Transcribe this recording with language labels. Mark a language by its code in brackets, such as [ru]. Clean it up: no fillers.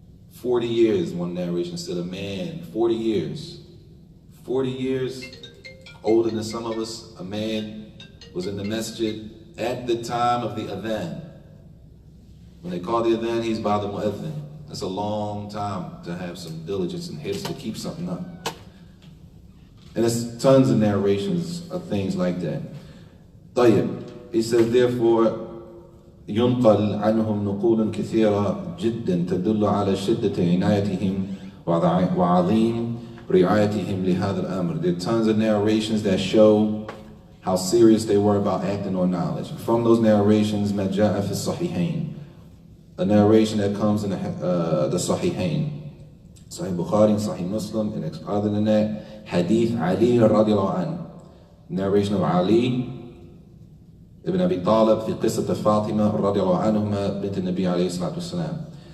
[en] 40 years, one narration said a man, 40 years, older than some of us, a man was in the masjid at the time of the adhan. When they call the adhan, he's by the mu'adhin. That's a long time to have some diligence and hits to keep something up. And there's tons of narrations of things like that. [ar] طيب, [en] he says, therefore, [ar] ينقل عنهم نقول كثيرة جدا تدل على شدة عنايتهم وعظيم رعايتهم لهذا الأمر. [en] There are tons of narrations that show how serious they were about acting on knowledge. From those narrations, [ar] ما جاء في الصحيحين, [en] a narration that comes in the Sahihain, Sahih Bukhari and Sahih Muslim, and other than that, Hadith Ali radiallahu anhu, narration of Ali ibn Abi Talib [ar] في قصة فاطمة رضي الله عنهما بنت النبي عليه الصلاة والسلام.